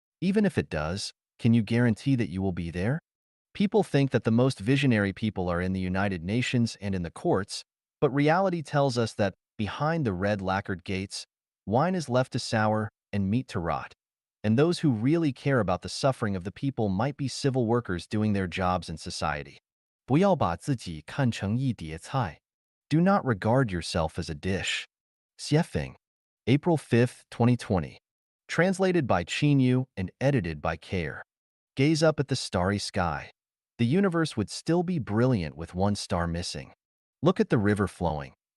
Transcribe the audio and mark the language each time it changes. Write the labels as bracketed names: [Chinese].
[English] Even if it does, can you guarantee that you will be there? People think that the most visionary people are in the United Nations and in the courts, but reality tells us that behind the red lacquered gates, wine is left to sour and meat to rot. And those who really care about the suffering of the people might be civil workers doing their jobs in society. [Chinese] 不要把自己看成一碟菜. [English] Do not regard yourself as a dish. Xiefeng, April 5th, 2020. Translated by Qin and edited by Care. Gaze up at the starry sky. The universe would still be brilliant with one star missing. Look at the river flowing.